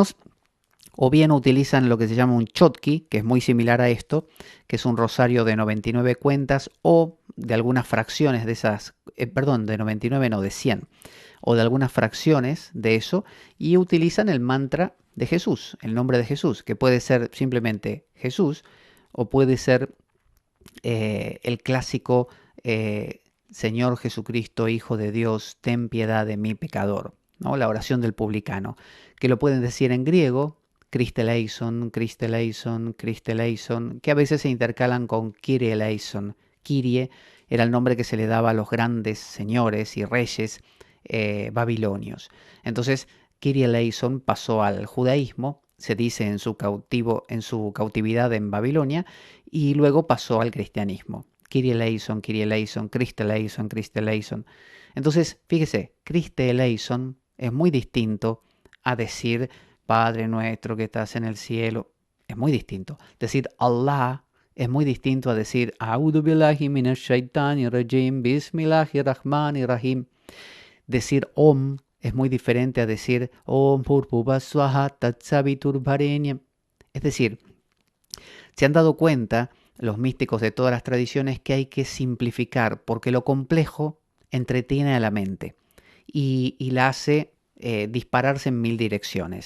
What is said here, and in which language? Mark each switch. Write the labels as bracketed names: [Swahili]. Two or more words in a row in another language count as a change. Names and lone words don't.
[Spanish] Los cristianos O bien utilizan lo que se llama un chotki, que es muy similar a esto, que es un rosario de 99 cuentas o de algunas fracciones de esas, perdón, de 99 no, de 100, o de algunas fracciones de eso, y utilizan el mantra de Jesús, el nombre de Jesús, que puede ser simplemente Jesús o puede ser el clásico Señor Jesucristo, Hijo de Dios, ten piedad de mí pecador, ¿no? La oración del publicano, que lo pueden decir en griego, [Greek] Χριστὲ ἐλέησον, Χριστὲ ἐλέησον, Χριστὲ ἐλέησον, [Spanish] que a veces se intercalan con [Greek] Κύριε ἐλέησον. [Spanish] Kyrie era el nombre que se le daba a los grandes señores y reyes babilonios. Entonces, [Greek] Κύριε ἐλέησον [Spanish] pasó al judaísmo, se dice en su cautividad en Babilonia, y luego pasó al cristianismo. [Greek] Κύριε ἐλέησον, Κύριε ἐλέησον, Χριστὲ ἐλέησον, Χριστὲ ἐλέησον. [Spanish] Entonces, fíjese, [Greek] Χριστὲ ἐλέησον [Spanish] es muy distinto a decir Padre nuestro que estás en el cielo. Es muy distinto. Decir Allah es muy distinto a decir [Arabic] أعوذ بالله من الشيطان الرجيم، بسم الله الرحمن الرحيم. [Spanish] Decir Om es muy diferente a decir [Sanskrit] ॐ भूर्भुवः स्वः तत्सवितुर् वरेण्यम्. [Spanish] Es decir, se han dado cuenta los místicos de todas las tradiciones que hay que simplificar porque lo complejo entretiene a la mente y la hace dispararse en mil direcciones.